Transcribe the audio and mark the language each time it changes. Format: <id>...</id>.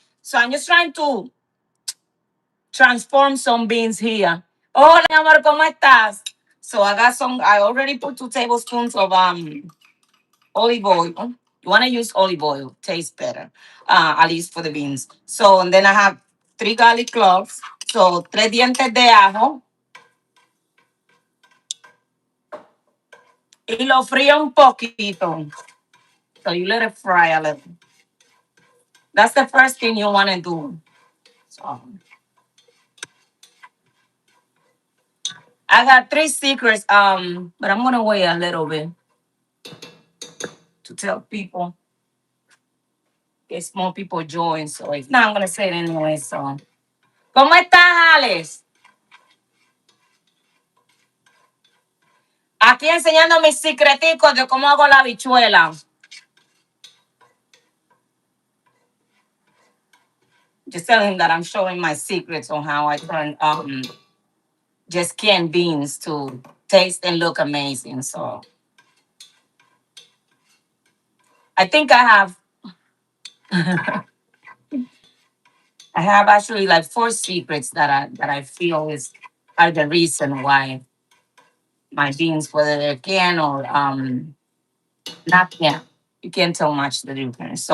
<en>So I'm just trying to transform some beans here.</en> <es>Hola, mi amor, ¿cómo estás?</es> <en>So I got some. I already put 2 tablespoons of olive oil. You want to use olive oil, tastes better, at least for the beans. So and then I have 3 garlic cloves.</en> <es>So 3 dientes de ajo y lo frío un poquito.</es> <en>So you let it fry a little. That's the first thing you want to do. So I got 3 secrets. But I'm gonna wait a little bit to tell people. Get more people join. So if not, I'm gonna say it anyway.</en> <es>So, ¿cómo estás, Alex? Aquí enseñando mis secreticos de cómo hago la habichuela.</es> <en>Just telling him that I'm showing my secrets on how I turn just canned beans to taste and look amazing. So I think I have actually like 4 secrets that I feel is are the reason why my beans, whether they're canned or not canned, you can't tell much the difference.</en>